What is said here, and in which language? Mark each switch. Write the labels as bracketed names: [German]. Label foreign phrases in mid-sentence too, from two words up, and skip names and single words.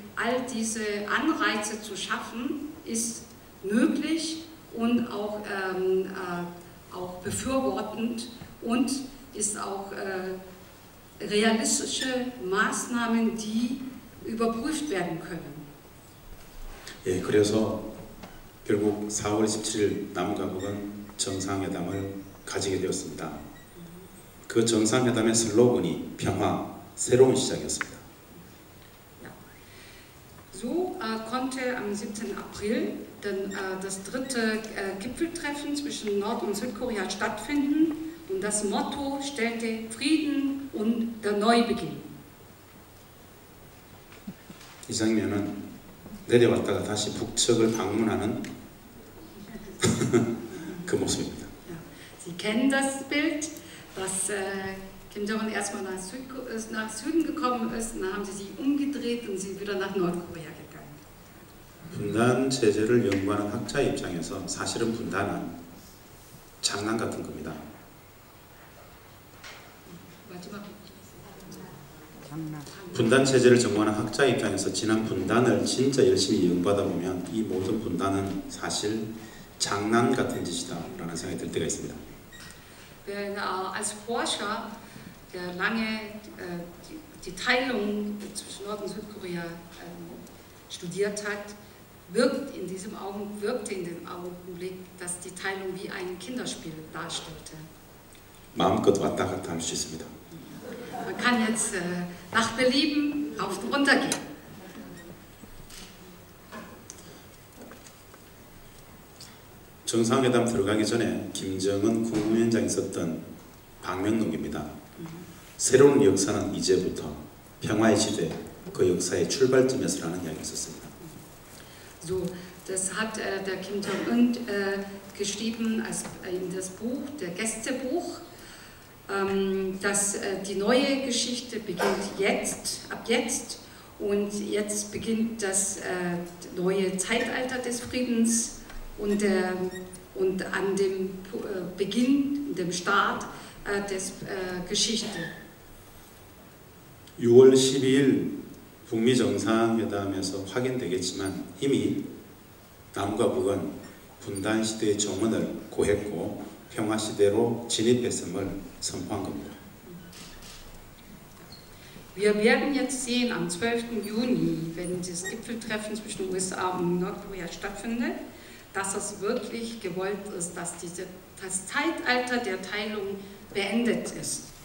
[German] All diese Anreize zu schaffen, ist möglich und auch befürwortend und ist auch realistische Maßnahmen, die überprüft werden können. [Korean] 예, 그래서 결국 4월 27일 남과북은 정상회담을 가지게 되었습니다. 그 정상회담의 슬로건이 평화, 새로운 시작이었습니다. [German] So konnte am 17. April das dritte Gipfeltreffen zwischen Nord- und Südkorea stattfinden und das Motto stellte Frieden und der Neubeginn. [Korean] 이 장면은 내려왔다가 다시 북측을 방문하는 그 모습입니다. [German] Sie kennen das Bild, dass Kim Jong-un erstmal nach Süden gekommen ist, und dann haben sie sich umgedreht und sind wieder nach Nordkorea gegangen. [Korean] 분단 체제를 연구하는 학자 입장에서 사실은 분단은 장난 같은 겁니다. 분단 체제를 전공하는 학자 입장에서 지난 분단을 진짜 열심히 연구하다 보면 이 모든 분단은 사실 장난 같은 짓이다라는 생각이 들 때가 있습니다. [German] Als Forscher, der lange die Teilung zwischen Nord- und Südkorea studiert hat, wirkte in dem Augenblick, dass die Teilung wie ein Kinderspiel darstellte. [Korean] 마음껏 왔다 갔다 할 수 있습니다. [German] Man kann jetzt nach Belieben auf und runter gehen. [Korean] 정상회담 들어가기 전에 김정은 국무위원장이 썼던 방명록입니다. 새로운 역사는 이제부터 평화의 시대, 그 역사의 출발점에서라는 이야기를 썼습니다. [German] So, das hat der Kim Jong-un geschrieben in das Buch, der Gästebuch, dass die neue Geschichte beginnt ab jetzt und jetzt beginnt das neue Zeitalter des Friedens und an dem Beginn, dem Start des Geschichte. [Korean] 6월 12일 북미 정상회담에서 확인되겠지만 이미 남과 북은 분단 시대의 종언을 고했고 평화 시대로 진입했음을 선포한 겁니다. [German] Wir werden jetzt sehen am 12. Juni, wenn das Gipfeltreffen zwischen USA und Nordkorea stattfindet, dass es wirklich gewollt ist, dass das Zeitalter der Teilung beendet ist.